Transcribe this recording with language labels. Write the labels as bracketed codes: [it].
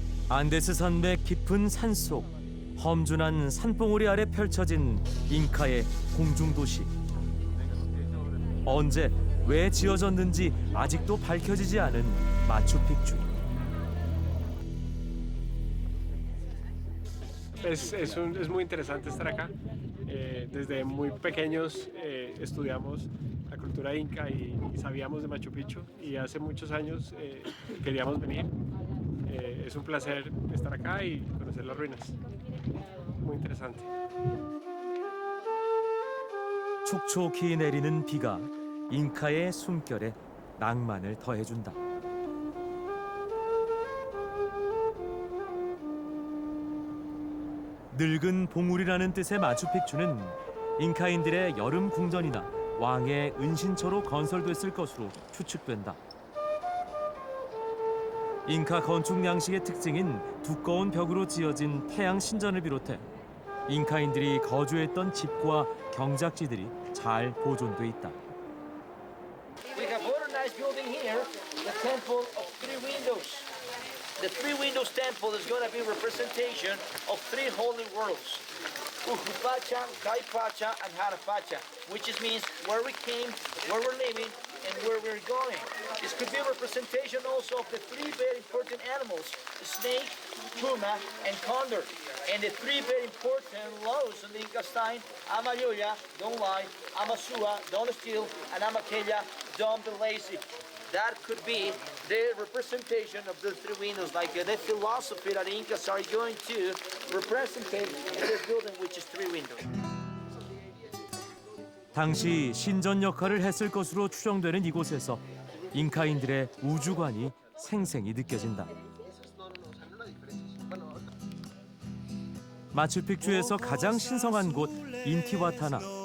[ko] 안데스 산맥 깊은 산속 험준한 산봉우리 아래 펼쳐진 잉카의 공중도시. 언제 왜 지어졌는지 아직도 밝혀지지 않은 마추픽추. [es] Es muy interesante estar acá. Desde muy pequeños estudiamos la cultura inca y sabíamos de Machu Picchu y hace muchos años queríamos venir. Es un placer estar acá y conocer las ruinas. Muy interesante. [ko] 촉촉히 내리는 비가 잉카의 숨결에 낭만을 더해준다. 늙은 봉우리라는 뜻의 마추픽추는 잉카인들의 여름 궁전이나 왕의 은신처로 건설됐을 것으로 추측된다. 잉카 건축 양식의 특징인 두꺼운 벽으로 지어진 태양 신전을 비롯해 잉카인들이 거주했던 집과 경작지들이 잘 보존돼 있다. [en] We have modernized building here, the temple of three windows. The three windows temple is going to be representation of three holy worlds. Uhupacha, Kaipacha, and Harapacha, which means where we came, where we're living, and where we're going. This could be a representation also of the three very important animals, the snake, puma, and condor. And the three very important laws in the Inca time, Amayuya, don't lie, Amasua, don't steal, and Amaqueya, don't be lazy. That could be the representation of the three windows, like the philosophy that the Incas are going to represent in this building, which is three windows. [ko] 당시 신전 역할을 했을 것으로 추정되는 이곳에서 잉카인들의 우주관이 생생히 느껴진다. 마추픽추에서 가장 신성한 곳 인티와타나.